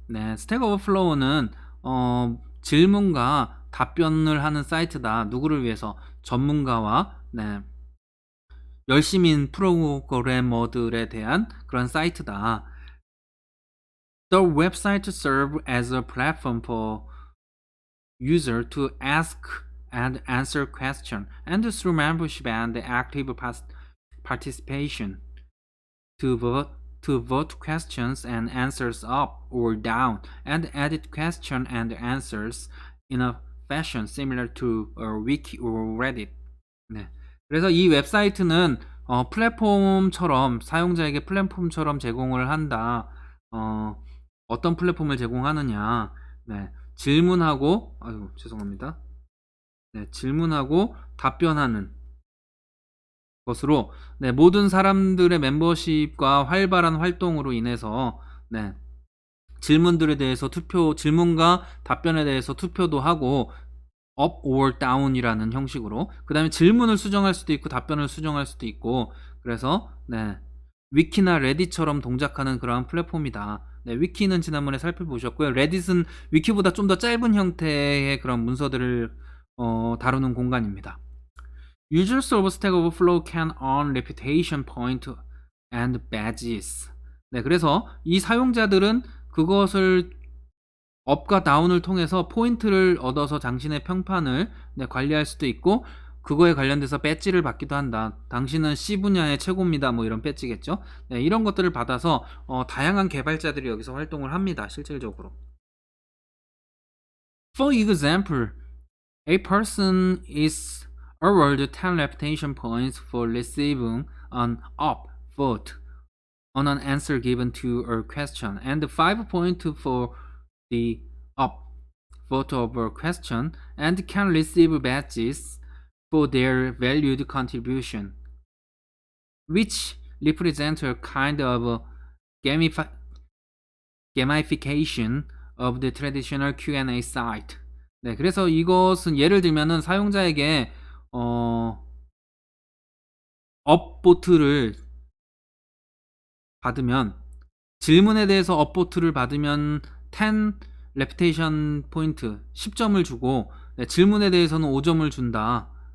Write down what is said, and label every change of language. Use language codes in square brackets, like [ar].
[ko] 네, Stack Overflow는 질문과 답변을 하는 사이트다. 누구를 위해서? 전문가와 열심인 프로그래머들에 대한 그런 사이트다. [en] The website serves as a platform for user to ask and answer questions, and through membership and active participation to vote questions and answers up or down, and edit questions and answers in a fashion similar to a wiki or Reddit. [ko] 네. 그래서 이 웹사이트는 플랫폼처럼 사용자에게 플랫폼처럼 제공을 한다. 어떤 플랫폼을 제공하느냐? 네. 질문하고 죄송합니다. 네, 질문하고 답변하는 것으로 모든 사람들의 멤버십과 활발한 활동으로 인해서 질문들에 대해서 질문과 답변에 대해서 투표도 하고 [en] up or down [ko] 이라는 형식으로, 그 다음에 질문을 수정할 수도 있고 답변을 수정할 수도 있고, 그래서 위키나 레딧처럼 동작하는 그러한 플랫폼이다. 위키는 지난번에 살펴보셨고요. 레딧은 위키보다 좀 더 짧은 형태의 그런 문서들을 다루는 공간입니다. [en] Users of Stack Overflow can earn reputation point and badges. [ko] 그래서 이 사용자들은 그것을 업과 다운을 통해서 포인트를 얻어서 당신의 평판을 관리할 수도 있고, 그거에 관련돼서 배지를 받기도 한다. 당신은 C 분야의 최고입니다. 뭐 이런 배지겠죠. 이런 것들을 받아서 다양한 개발자들이 여기서 활동을 합니다. 실질적으로. [en] For example, a person is awarded 10 reputation points for receiving an up vote on an answer given to a question, and 5 points for the up vote of a question, and can receive badges for their valued contribution, which represent a kind of gamification of the traditional Q&A site. [ko] 그래서 이것은 예를 들면은 사용자에게 업보트를 받으면, 질문에 대해서 업보트를 받으면 10 레퓨테이션 포인트 10점을 주고, 질문에 대해서는 5점을 준다.